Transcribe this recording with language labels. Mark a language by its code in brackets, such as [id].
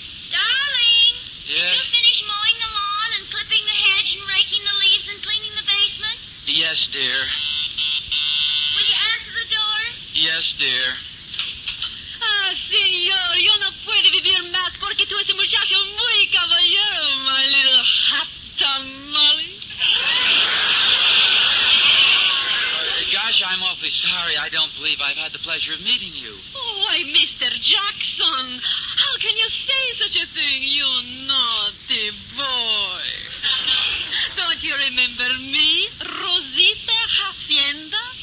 [en] Darling, Yeah? you finish mowing the lawn and clipping the hedge and raking the leaves and cleaning the basement? Yes, dear. Will you answer the door? Yes, dear. [es] Ah, señor, yo no puedo vivir más porque tú eres un muchacho muy caballero, [en] my little hot tamale. Gosh, I'm awfully sorry. I don't believe I've had the pleasure of meeting you. Oh, why, Mr. Jackson, how can you say such a thing, you naughty boy? Don't you remember me, Rosita Hacienda?